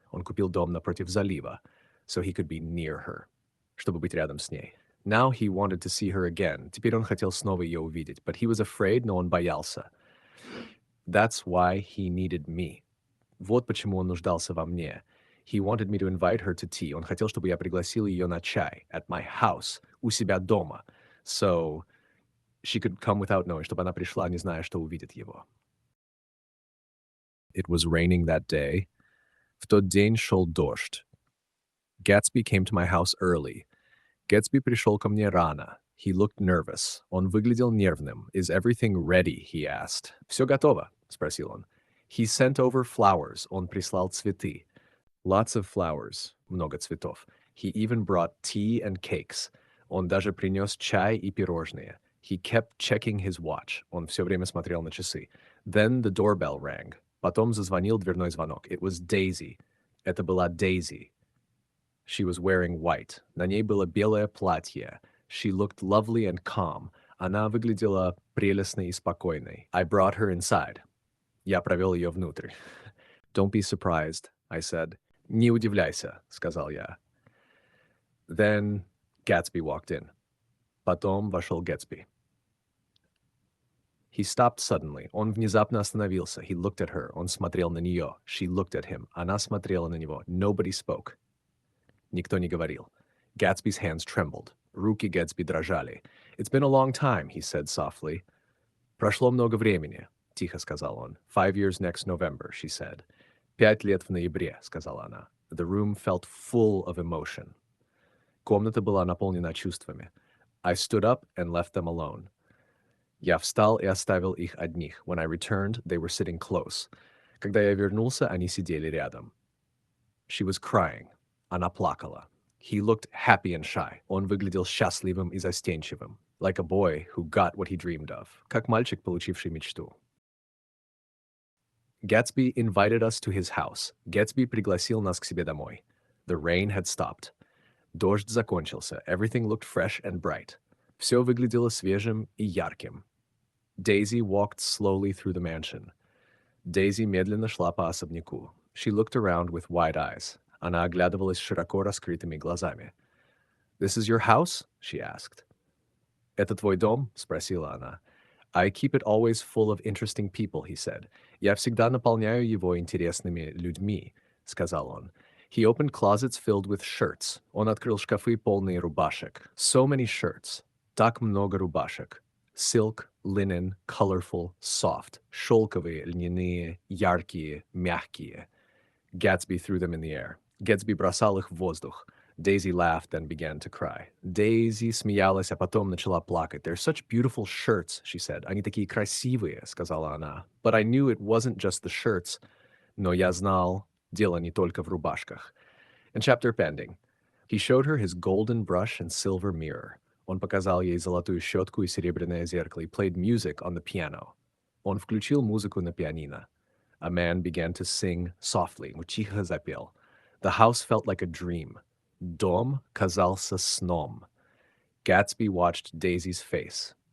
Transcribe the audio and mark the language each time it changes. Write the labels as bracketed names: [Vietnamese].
[Russian] Он купил дом напротив залива, [English] so he could be near her, [Russian] чтобы быть рядом с ней. [English] Now he wanted to see her again. [Russian] Теперь он хотел снова ее увидеть, [English] but he was afraid, [Russian] но он боялся. [English] That's why he needed me. [Russian] Вот почему он нуждался во мне. [English] He wanted me to invite her to tea. [Russian] Он хотел, чтобы я пригласил ее на чай. [English] At my house. [Russian] У себя дома. [English] So she could come without knowing, [Russian] чтобы она пришла, не зная, что увидит его. [English] It was raining that day. [Russian] В тот день шел дождь. [English] Gatsby came to my house early. [Russian] Гэтсби пришел ко мне рано. [English] He looked nervous. [Russian] Он выглядел нервным. [English] Is everything ready? He asked. [Russian] Все готово? Спросил он. [English] He sent over flowers. [Russian] Он прислал цветы. [English] Lots of flowers. [Russian] Много цветов. [English] He even brought tea and cakes. [Russian] Он даже принес чай и пирожные. [English] He kept checking his watch. [Russian] Он все время смотрел на часы. [English] Then the doorbell rang. [Russian] Потом зазвонил дверной звонок. [English] It was Daisy. [Russian] Это была Daisy. [English] She was wearing white. [Russian] На ней было белое платье. [English] She looked lovely and calm. [Russian] Она выглядела прелестной и спокойной. [English] I brought her inside. [Russian] Я провел ее внутрь. [English] Don't be surprised, I said. [Russian] Не удивляйся, сказал я. [English] Then Gatsby walked in. [Russian] Потом вошел Гэтсби. [English] He stopped suddenly. [Russian] Он внезапно остановился. [English] He looked at her. [Russian] Он смотрел на нее. [English] She looked at him. [Russian] Она смотрела на него. [English] Nobody spoke. [Russian] Никто не говорил. [English] Gatsby's hands trembled. [Russian] Руки Гэтсби дрожали. [English] It's been a long time, he said softly. [Russian] Прошло много времени, тихо сказал он. [English] 5 years next November, she said. [Russian] 5 лет в ноябре, сказала она. [English] The room felt full of emotion. [Russian] Комната была наполнена чувствами. [English] I stood up and left them alone. [Russian] Я встал и оставил их одних. [English] When I returned, they were sitting close. [Russian] Когда я вернулся, они сидели рядом. [English] She was crying. [Russian] Она плакала. [English] He looked happy and shy. [Russian] Он выглядел счастливым и застенчивым. [English] Like a boy who got what he dreamed of. [Russian] Как мальчик, получивший мечту. [English] Gatsby invited us to his house. [Russian] Гэтсби пригласил нас к себе домой. [English] The rain had stopped. [Russian] Дождь закончился. [English] Everything looked fresh and bright. [Russian] Все выглядело свежим и ярким. [English] Daisy walked slowly through the mansion. [Russian] Daisy медленно шла по особняку. [English] She looked around with wide eyes. [Russian] Она оглядывалась широко раскрытыми глазами. [English] This is your house? She asked. [Russian] Это твой дом? Спросила она. [English] I keep it always full of interesting people, he said. [Russian] Я всегда наполняю его интересными людьми, сказал он. [English] He opened closets filled with shirts. [Russian] Он открыл шкафы, полные рубашек. [English] So many shirts. [Russian] Так много рубашек. [English] Silk, linen, colorful, soft. [Russian] Шелковые, льняные, яркие, мягкие. [English] Gatsby threw them in the air. [Russian] Гэтсби бросал их в воздух. [English] Daisy laughed and began to cry. [Russian] Daisy смеялась, а потом начала плакать. [English] They're such beautiful shirts, she said. [Russian] Они такие красивые, сказала она. [English] But I knew it wasn't just the shirts. [Russian] Но я знал, дело не только в рубашках. [English] And chapter pending. He showed her his golden brush and silver mirror. [Russian] Он показал ей золотую щетку и серебряное зеркало. [English] He played music on the piano. [Russian] Он включил музыку на пианино. [English] A man began to sing softly. [Russian] Тихо запел. [English] The house felt like a dream. [Russian] Дом казался сном. [English] Gatsby watched Daisy's face.